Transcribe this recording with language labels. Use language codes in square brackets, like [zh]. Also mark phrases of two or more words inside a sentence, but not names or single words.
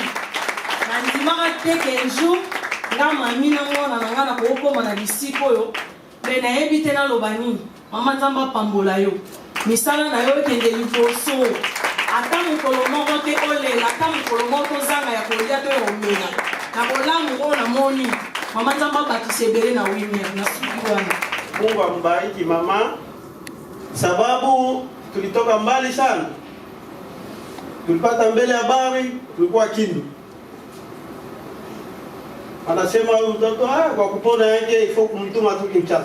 [ln] Nandimaka te ke jour nga mami na mwana na nga na kokoma na bisika oyo me nayebi te naloba nini. Mama nzambe apambola yo misala na yo ekende liboso ata mokolo moko te olela ata mokolo moko tozanga ya kolia to omela na bolamu oyo namoni. Mama nzambe abatisa ebele na wimere na suki wana. [sw] Mungu ambariki mama, sababu tulitoka mbali sana. Tulipata mbele habari tulikuwa Kindu. Anasema huyu mtoto kwa kupona yake ifo kumtuma tu Kinshasa.